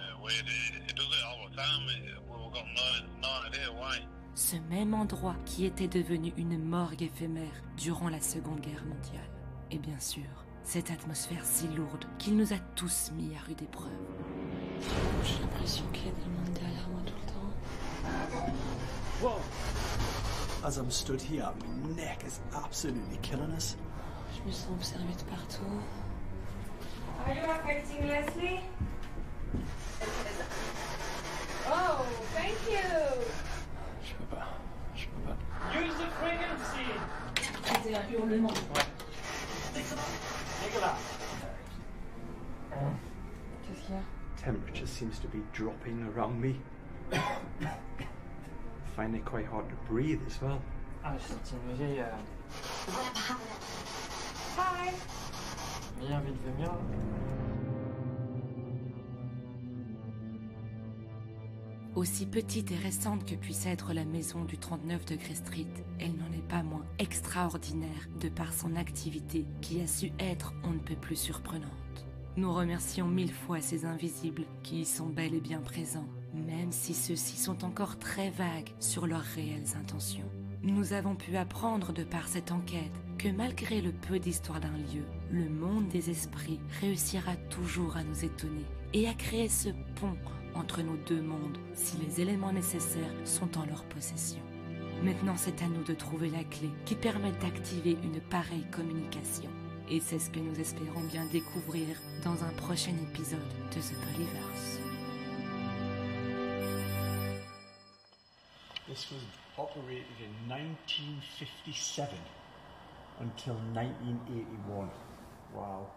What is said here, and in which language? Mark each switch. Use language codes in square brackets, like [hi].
[en] It does it all the time. We've got no idea why. [fr] Ce même endroit qui était devenu une morgue éphémère durant la Seconde Guerre mondiale. Et bien sûr, cette atmosphère si lourde qu'il nous a tous mis à rude épreuve. J'ai l'impression qu'il y a des mondes derrière moi tout le temps. Whoa! [en] As I'm stood here, my neck is absolutely killing us. [fr] Je me sens observée de partout. [en] Are you affecting Leslie? Oh, thank you! [fr] Je peux pas. [en] Use the frequency! [fr] C'était un hurlement. Ouais. Nicolas! Qu'est-ce qu'il y a? [en] Temperature seems to be dropping around me. I find it quite hard to breathe as well. [fr] Ah, j'ai senti une vieille... [en] Hi! [fr] Vieille envie de vomir. Aussi petite et récente que puisse être la maison du 39 Degré Street, elle n'en est pas moins extraordinaire de par son activité qui a su être on ne peut plus surprenante. Nous remercions 1000 fois ces invisibles qui y sont bel et bien présents, même si ceux-ci sont encore très vagues sur leurs réelles intentions. Nous avons pu apprendre de par cette enquête que malgré le peu d'histoire d'un lieu, le monde des esprits réussira toujours à nous étonner et à créer ce pont entre nos deux mondes si les éléments nécessaires sont en leur possession. Maintenant, c'est à nous de trouver la clé qui permette d'activer une pareille communication. Et c'est ce que nous espérons bien découvrir dans un prochain épisode de The Polyverse. [en] This was operated in 1957 until 1981. Wow.